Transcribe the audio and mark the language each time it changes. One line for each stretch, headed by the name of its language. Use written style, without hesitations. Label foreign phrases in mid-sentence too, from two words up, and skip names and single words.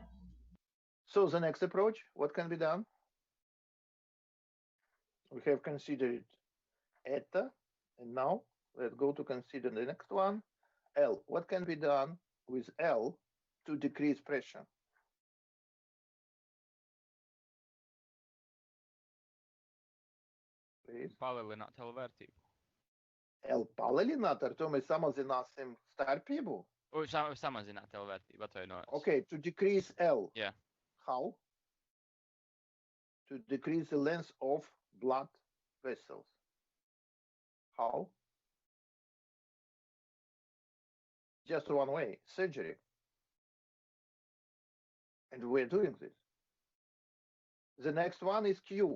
English: So the next approach, what can be done? We have considered eta, and now let's go to consider the next one, L. What can be done with L to decrease pressure? Please.
Latvian: Palielināt L vērtību. L palielināt, ar to mēs samazināsim starpību. Samazināt L vērtību, atvainojos.
English: Okay, to decrease L. Yeah. How? To decrease the length of blood vessels. How? Just one way, surgery. And we're doing this. The next one is Q.